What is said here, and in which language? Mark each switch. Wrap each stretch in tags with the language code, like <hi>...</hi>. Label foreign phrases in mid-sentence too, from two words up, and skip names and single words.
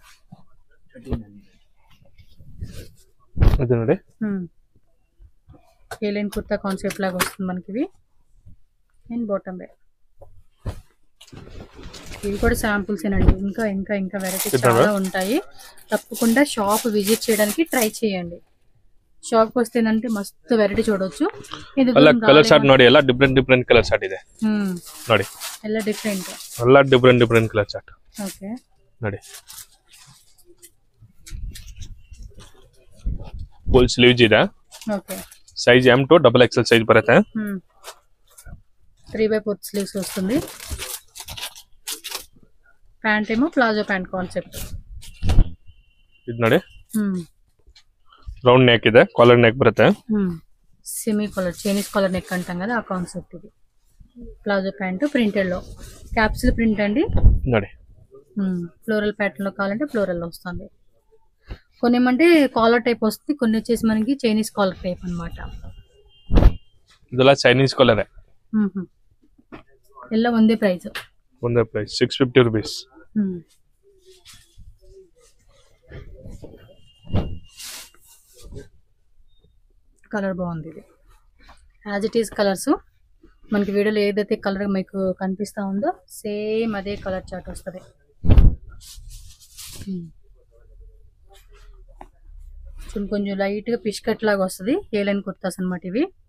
<te>ఏలైన్ కుర్తా కాన్సెప్ట్ లాగా వస్తుంది మనకి ఇవి.</te> <en>and bottom wear.</en> <te>ఇవి కూడా శాంపుల్స్ ఏనండి, ఇంకా ఇంకా ఇంకా వెరైటీస్ చాలా ఉంటాయి. తప్పకుండా</te> <en>shop visit</en> <te>చేయడానికి ట్రై చేయండి.</te> <kn>ಶಾಪ್ ವಸ್ತೇನಂತೆ ಮಸ್ತ್ ವೆರೈಟಿ చూడొచ్చు ಇದು ಎಲ್ಲ</kn> <en>color chart</en> <kn>ನೋಡಿ ಎಲ್ಲ</kn> <en>different color chart</en> <kn>ಇದೆ ನೋಡಿ ಎಲ್ಲ ಡಿಫರೆಂಟ್</kn> <en>color chart</en> <kn>ಓಕೆ ನೋಡಿ</kn> <en>full sleeves</en> <kn>ಇದೆ ಓಕೆ</kn> <en>size M to XXL size</en> <kn>బರುತ್ತೆ</kn> <te>3/4 స్లీవ్స్ వస్తుంది ప్యాంట్ ఏమో</te> <en>palazzo pant concept</en> <te>ఇది ನೋಡಿ</te> <en>round neck</en> <te>ಇದೆ</te> <en>collar neck</en> <te>బರುತ್ತೆ</te> <en>semi collar Chinese collar neck</en> <te>అంటాం కదా ఆ కాన్సెప్ట్ ఇది</te> <en>palazzo pant printed</en> <te>లో</te> <en>capsule print</en> <te>అండి</te> <kn>ನೋಡಿ</kn> <en>floral pattern</en> <te>లో కావాలంటే ఫ్లోరల్ లో వస్తుంది కొన్ని ఏమంటే</te> <en>collar type</en> <te>వస్తుంది కొన్ని వచ్చేసి మనకి</te> <en>Chinese collar type</en> <te>అన్నమాట</te> <kn>ಇದೆಲ್ಲ</kn> <en>Chinese collar</en> <kn>ಎಲ್ಲ ಒಂದೇ ಪ್ರೈಸ್</kn> <en>650 rupees</en> <te>కలర్ బాగుంది ఇది</te> <en>as it is colors</en> <te>మనకి వీడియోలో ఏదైతే కలర్ మీకు కనిపిస్తా ఉందో సేమ్ అదే</te> <en>color chart</en> <te>వస్తుంది కొంచెం లైట్ గా</te> <en>fish cut</en> <te>లాగా వస్తుంది</te> <en>A line kurtas</en> <te>అన్నమాట ఇవి</te>